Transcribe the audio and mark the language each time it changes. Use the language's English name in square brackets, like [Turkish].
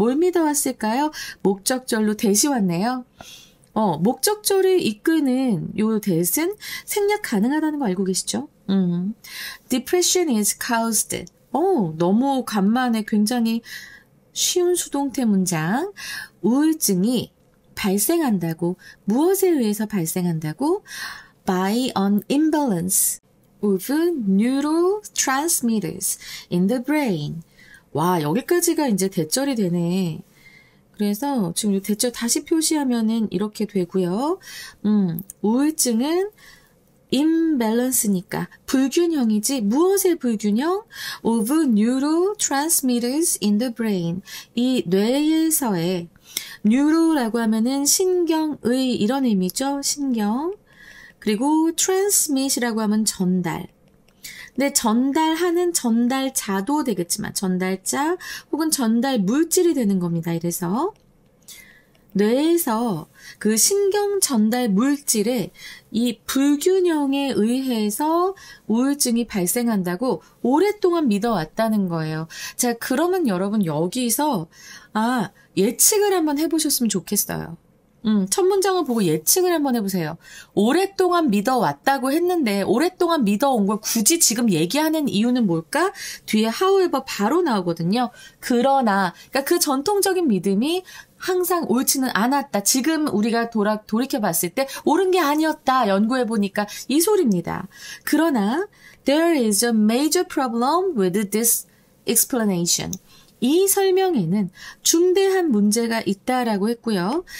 [Korean] 뭘 믿어왔을까요? 목적절로 대시 왔네요. 목적절을 이끄는 요 대신 생략 가능하다는 거 알고 계시죠? [English] Depression is caused. [Korean] 너무 간만에 굉장히 쉬운 수동태 문장. 우울증이 발생한다고, 무엇에 의해서 발생한다고? [English] By an imbalance of neurotransmitters in the brain. [Korean] 와, 여기까지가 이제 대절이 되네. 그래서 지금 이 대절 다시 표시하면은 이렇게 되고요. 우울증은 imbalance니까 불균형이지, 무엇의 불균형? [English] of neurotransmitters in the brain. [Korean] 이 뇌에서의 neuro라고 하면은 신경의 이런 의미죠. 신경. 그리고 transmit이라고 하면 전달. 근데 전달하는 전달자도 되겠지만 전달자 혹은 전달 물질이 되는 겁니다. 이래서 뇌에서 그 신경 전달 물질에 이 불균형에 의해서 우울증이 발생한다고 오랫동안 믿어왔다는 거예요. 자, 그러면 여러분 여기서 예측을 한번 해보셨으면 좋겠어요. 첫 문장을 보고 예측을 한번 해보세요. 오랫동안 믿어왔다고 했는데 오랫동안 믿어온 걸 굳이 지금 얘기하는 이유는 뭘까? 뒤에 however 바로 나오거든요. 그러나, 그러니까 그 전통적인 믿음이 항상 옳지는 않았다. 지금 우리가 돌이켜 봤을 때 옳은 게 아니었다. 연구해 보니까 이 소리입니다. 그러나 [English] there is a major problem with this explanation. [Korean] 이 설명에는 중대한 문제가 있다라고 했고요.